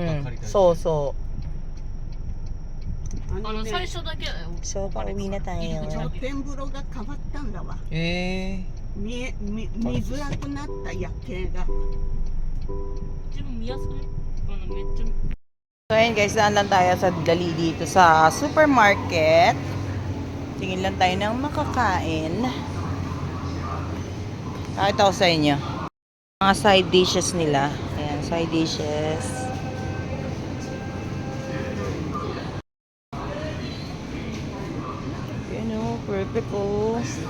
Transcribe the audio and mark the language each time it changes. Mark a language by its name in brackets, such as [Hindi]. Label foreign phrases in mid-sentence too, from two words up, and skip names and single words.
[Japanese] ッカー借りたり。そうそ最初だけだよ。う。ショーパー見なたんよ。露天風呂が変わったんだわ見づらくなった夜景が自分見やすくね。めっちゃ。 [Filipino] So ayun guys, daan lang tayo sa Dali dito sa supermarket. Tingin lang tayo ng makakain. Kahit ako sa inyo. Mga [English] side dishes [Filipino] nila. Ayan, [English] side dishes. [Filipino] Ayan o, perfect o.